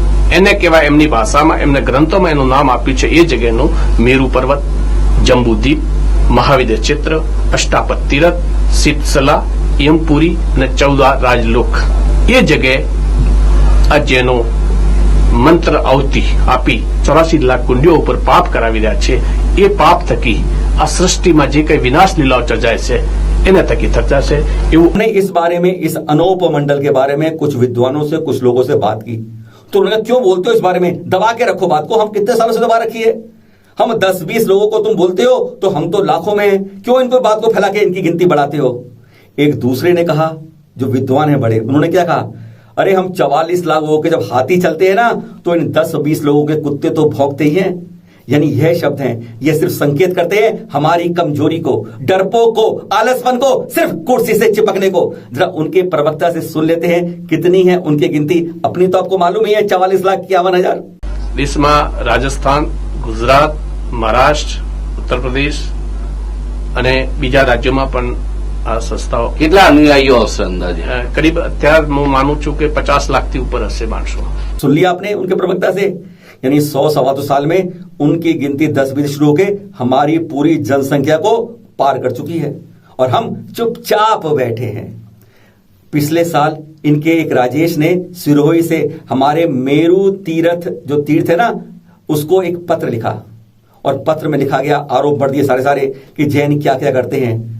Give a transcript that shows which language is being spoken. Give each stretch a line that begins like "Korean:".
Gujarati: એને કહેવાય એમની ભાષામાં એમને ગ્રંથોમાં એનું નામ આપ્યું છે. એ જગ્યાનું મેરુ પર્વત, જંબુદ્વીપ, મહાવિદ્ય ચિત્ર, અષ્ટાપદ તીરથ, શીતસલા, યમપુરી અને 14 રાજલોક. એ જગ્યાએ આ જૈનો મંત્ર આવતી આપી 84 લાખ કુંડીઓ ઉપર પાપ કરાવી રહ્યા છે. એ પાપ થકી આ સૃષ્ટિમાં જે કઈ વિનાશ લીલાઓ ચર્ચાય છે એને थकी थर्चा से
Hindi: हमने इस बारे में, इस अनोप मंडल के बारे में कुछ विद्वानों से, कुछ लोगों से बात की. तो उन्होंने क्यों बोलते हो इस बारे में, दबा के रखो बात को. हम कितने सालों से दबा रखी है? हम 10-20 लोगों को तुम बोलते हो तो हम तो लाखों में हैं. क्यों इनको बात को फैला के इनकी गिनती बढ़ाते हो? एक दूसरे ने कहा, जो विद्वान है बड़े, उन्होंने क्या कहा, अरे हम 44 लाख लोगों के जब हाथी चलते हैं ना तो इन 10-20 लोगों के कुत्ते तो भौंकते ही हैं. यानी यह शब्द हैं, यह सिर्फ संकेत करते हैं हमारी कमजोरी को, डरपोक को, आलसपन को, सिर्फ कुर्सी से चिपकने को. जरा उनके प्रवक्ता से सुन लेते हैं कितनी है उनकी गिनती. अपनी तो आपको मालूम ही है, 44,51,000.
Gujarati: देशમાં રાજસ્થાન, ગુજરાત, મહારાષ્ટ્ર, ઉત્તર પ્રદેશ અને બીજા રાજ્યોમાં પણ આ સંસ્થાઓ કેટલા અનુયાયીઓ હશે અંદાજે? કરીબ અત્યારે હું માનું છું કે 50 લાખથી ઉપર હશે માણસો.
Hindi: सुन लिया आपने उनके प्रवक्ता से. यानी 100-125 साल में उनकी गिनती 10-20 शुरू होकर हमारी पूरी जनसंख्या को पार कर चुकी है और हम चुपचाप बैठे हैं. पिछले साल इनके एक राजेश ने सिरोही से हमारे मेरू तीर्थ, जो तीर्थ है ना, उसको एक पत्र लिखा और पत्र में लिखा गया, आरोप बढ़ दिए सारे कि जैन क्या क्या करते हैं.